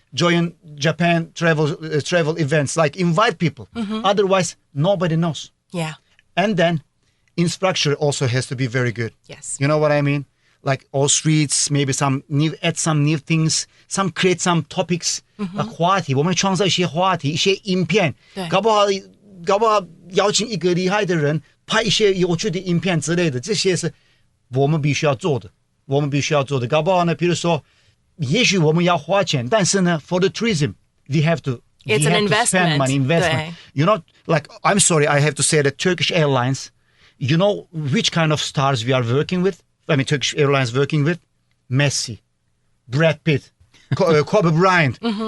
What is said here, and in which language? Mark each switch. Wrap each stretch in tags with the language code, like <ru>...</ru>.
<en>Join Japan travel events. Like invite people. Otherwise, nobody knows. Yeah. And then infrastructure also has to be very good. Yes. You know what I mean? Like all streets, maybe add some new things, create some topics.</en> <zh>Like 话题，我们创造一些话题，一些影片。搞不好邀请一个厉害的人拍一些有趣的影片之类的，这些是我们必须要做的。搞不好呢，比如说，也许我们要花钱，但是呢 ，</zh> <en>for the tourism, we have to spend money, investment. You know, like I'm sorry, I have to say that Turkish Airlines. You know which kind of stars we are working with? I mean, Turkish Airlines working with Messi, Brad Pitt, Kobe Bryant.</en>